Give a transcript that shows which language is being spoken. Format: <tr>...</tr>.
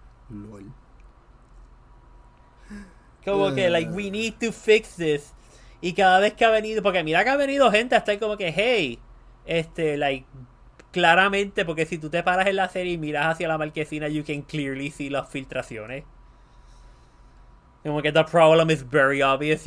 <es>Lol. Como que,</es> <en>like, we need to fix this.</en> <es>Y cada vez que ha venido, porque mira que ha venido gente hasta ahí como que,</es> <en>hey, like,</en> <es>claramente, porque si tú te paras en la serie y miras hacia la marquesina,</es> <en>you can clearly see</en> <es>las filtraciones. Como que</es> <en>the problem is very obvious.</en>